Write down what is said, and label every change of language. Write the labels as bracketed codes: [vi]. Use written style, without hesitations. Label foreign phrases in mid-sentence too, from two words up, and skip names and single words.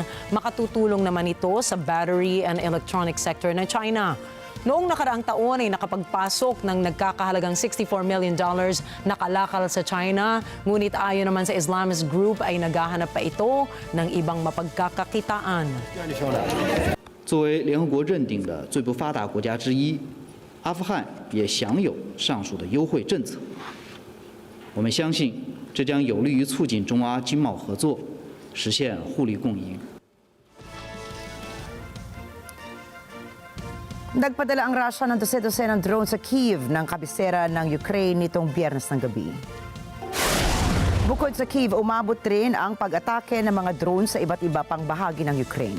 [tl] Makatutulong naman ito sa [en] battery and electronic sector [tl] ng China. Noong nakaraang taon ay nakapagpasok ng nagkakahalagang $64 million na kalakal sa China, ngunit ayon naman sa Islamist group ay naghahanap pa ito ng ibang mapagkakakitaan. [zh] 作为联合国认定的最不发达国家之一，阿富汗也享有上述的优惠政策。我们相信，这将有利于促进中阿经贸合作， 实现互利共赢。 [tl] Nagpadala ang Russia ng dose-dosenang drone sa Kyiv ng kabisera ng Ukraine nitong Biyernes ng gabi. Bukod sa Kyiv, umabot rin ang pag-atake ng mga drone sa iba't iba pang bahagi ng Ukraine.